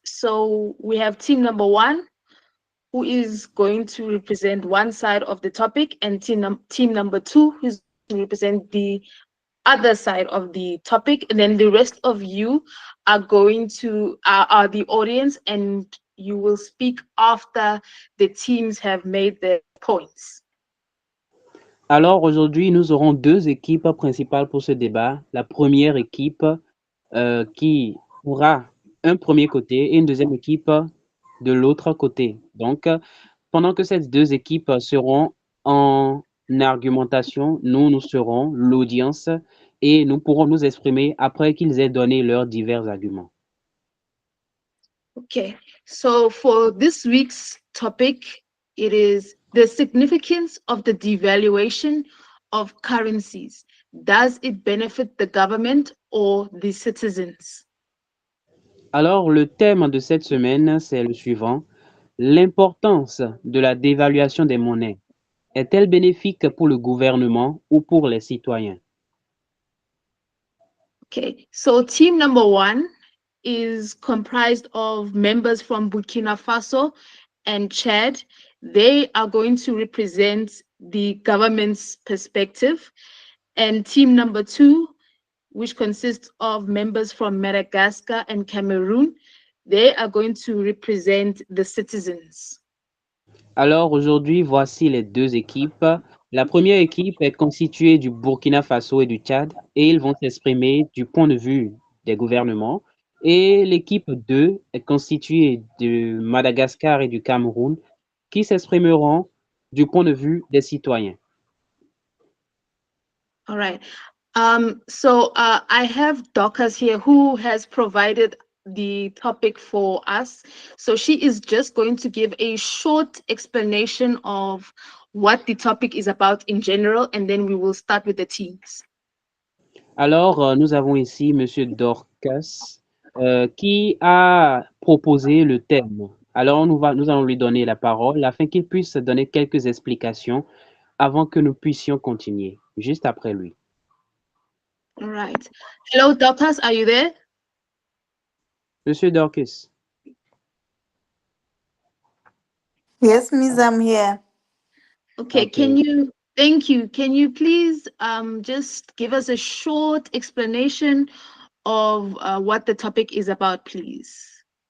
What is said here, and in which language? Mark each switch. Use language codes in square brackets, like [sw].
[en] So we have team number one, who is going to represent one side of the topic, and team number two, who's to represent the other side of the topic. And then the rest of you are going to are the audience, and you will speak after the teams have made their points. [fr] Alors aujourd'hui, nous aurons deux équipes principales pour ce débat. La première équipe qui aura un premier côté et une deuxième équipe de l'autre côté. Donc, pendant que ces deux équipes seront en argumentation, nous serons l'audience et nous pourrons nous exprimer après qu'ils aient donné leurs divers arguments. [en] Okay, so for this week's topic, it is the significance of the devaluation of currencies. Does it benefit the government or the citizens? [fr] Alors, le thème de cette semaine, c'est le suivant. L'importance de la dévaluation des monnaies est-elle bénéfique pour le gouvernement ou pour les citoyens? [en] Okay, so team number one is comprised of members from Burkina Faso and Chad. They are going to represent the government's perspective. And team number two, which consists of members from Madagascar and Cameroon, they are going to represent the citizens. [fr] Alors aujourd'hui, voici les deux équipes. La première équipe est constituée du Burkina Faso et du Tchad et ils vont s'exprimer du point de vue des gouvernements. Et l'équipe 2 est constituée de Madagascar et du Cameroun qui s'exprimeront du point de vue des citoyens. [en] All right. So I have Dorcas here who has provided the topic for us. So she is just going to give a short explanation of what the topic is about in general, and then we will start with the teams. [fr] Alors, nous avons ici Monsieur Dorcas qui a proposé le thème. Alors, nous allons lui donner la parole afin qu'il puisse donner quelques explications avant que nous puissions continuer, juste après lui. [en] All right. Hello, Dorcas, are you there? [fr] Monsieur Dorcas, [en] Yes, Miss, I'm here. Okay, can ok. you, thank you. Can you please just give us a short explanation of what the topic is about, please?